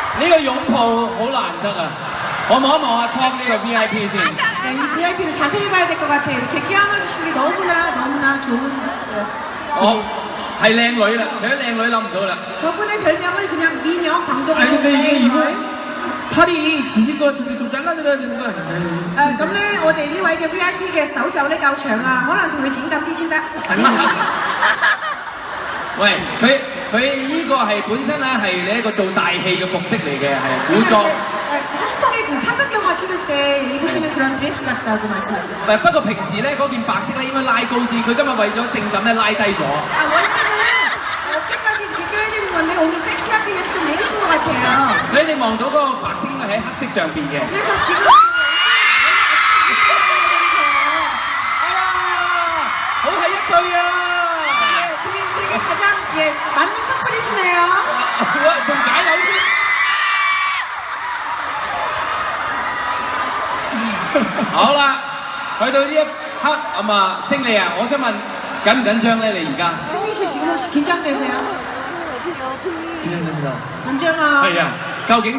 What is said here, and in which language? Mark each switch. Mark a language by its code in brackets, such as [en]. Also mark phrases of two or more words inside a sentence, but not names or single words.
[yue] 個擁抱好難得啊！我望一望阿 Tom 呢個 VIP 先。 [ko] 이 VIP를 자세히 봐야 될 것 같아요. 이렇게 껴안아주신 게 너무나 좋은. [yue] 係靚女啦，除咗靚女諗唔到啦。 [ko] 저분의 별명을 그냥 미녀 광동으로. 아니 근데 이게 이분 팔이 기실 것 같은데 좀 잘라드려야 되는 거 아닌가요? [yue] 咁咧，我哋呢位嘅 VIP 嘅手袖咧夠長啊，可能同佢剪緊啲先得。喂，佢呢個係本身咧係你一個做大戲嘅服飾嚟嘅，係古裝。 [ko] 홍콩의 그 사극 영화 찍을 때 입으시는 그런 드레스 같다고 말씀하시네요. [yue] 不過平時咧嗰件白色咧應該拉高啲，佢今日為咗性感咧拉低咗。 [ko] 원래는 어깨까지 이렇게 껴야 되는 건데 오늘 섹시하기 위해서 좀 내리신 것 같아요. [yue] 所以你望到嗰個白色應該喺黑色上邊嘅。 [ko] 그래서 지금 [yue] 好係一對啊！ [ko] 되게 가장 맞는 커플이시네요. [yue] 哇，仲解樓添。好啦，去到呢一刻咁啊，星利啊，我想問緊唔緊張咧？你而家？ [ko] 승리 씨 지금 혹시 긴장되세요? 긴장됩니다. [yue] 緊張啊！係啊，究竟？